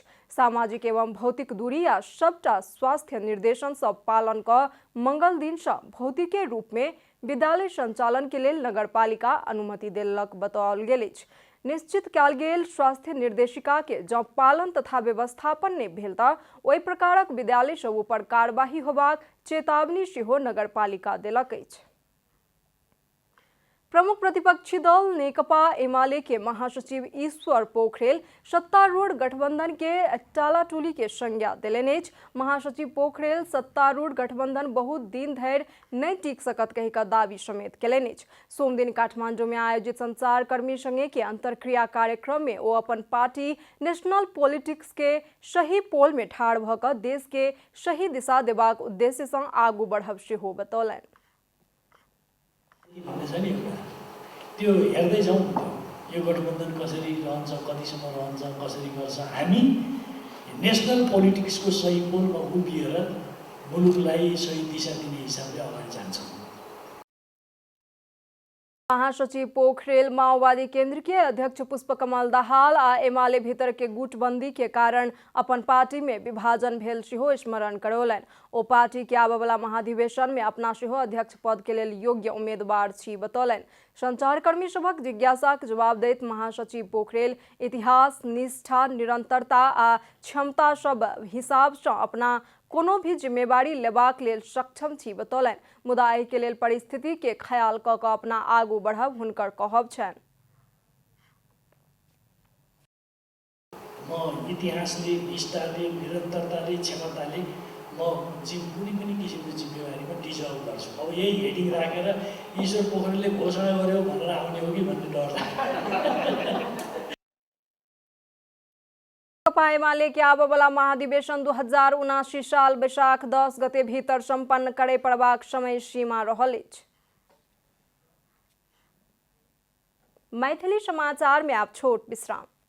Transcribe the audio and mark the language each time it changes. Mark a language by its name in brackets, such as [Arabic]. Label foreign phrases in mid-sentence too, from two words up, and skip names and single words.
[Maithili] सामाजिक एवं भौतिक दूरी आ सबटा स्वास्थ्य निर्देशन सब पालन क मंगल दिन से भौतिक रूप में विद्यालय संचालन के लेल नगरपालिका अनुमति देलक बताओल गेल अछि। निश्चित कयल गेल स्वास्थ्य निर्देशिका के जब पालन तथा व्यवस्थापन नहीं भेल त ओहि प्रकारक विद्यालय सब ऊपर कार्यवाही होबाक चेतावनी सेहो नगरपालिका देलक अछि। प्रमुख प्रतिपक्षी दल नेकपा एमाले के महासचिव ईश्वर पोखरेल सत्तारूढ़ गठबंधन के टालाटूली के संज्ञा देलनि अछि। महासचिव पोखरेल सत्तारूढ़ गठबंधन बहुत दिन धरि नहीं टिक सकत कहि का दावी समेत केलनि अछि। सोम दिन काठमांडू में आयोजित संचारकर्मी संगे के अंतरक्रिया कार्यक्रम में वो अपन पार्टी [English] national politics [Maithili] के सही पोल में ठाढ़ भ क देश के सही दिशा देबाक उद्देश्य से आगू बढ़ब सेहो बतौलनि। [Nepali] त्यो हेर्दै जाउँ यो गठबन्धन कसरी रहन्छ, कतिसम्म रहन्छ, कसरी गर्छ। हामी [English] national politicsको [Nepali] सही पोलमा उभिएर मुलुकलाई सही दिशा दिने हिसाबले अगाडि जान्छौँ। [Maithili] महासचिव पोखरेल माओवादी केंद्र के अध्यक्ष पुष्पकमल दाहाल आ एमाले भीतर के गुटबंदी के कारण अपन पार्टी में विभाजन भेल सेहो स्मरण करौलनि। ओ पार्टी के आबय वाला महाधिवेशन में अपना सेहो अध्यक्ष पद के लेल योग्य उम्मीदवार छी बतौलनि। संचारकर्मी सभक जिज्ञासाक जवाब दैत महासचिव पोखरेल इतिहास, निष्ठा, निरंतरता आ क्षमता सब हिसाब से अपना कोनो भी जिम्मेवारी लेबाक लेल सक्षम छी बतौलनि। मुदा एहि के लेल परिस्थिति के ख्याल क के अपना आगू बढ़ब हुनकर कहब छनि। [Nepali] म इतिहासले, निष्ठाले, निरन्तरताले, क्षमताले म कुनै पनि किसिमको जिम्मेवारीमा डिजर्भ गर्छु। अब यही हेडिङ राखेर ईश्वर पोखरेलले घोषणा गर्यो भनेर आउने हो कि भन्ने डर लाग्छ। [Maithili] नेकपा एमाले के आबय वाला महाधिवेशन 2079 साल बैसाख 10 गते भीतर संपन्न करे पड़बाक समय सीमा रहल अछि। मैथिली समाचार में आप छोट विश्राम।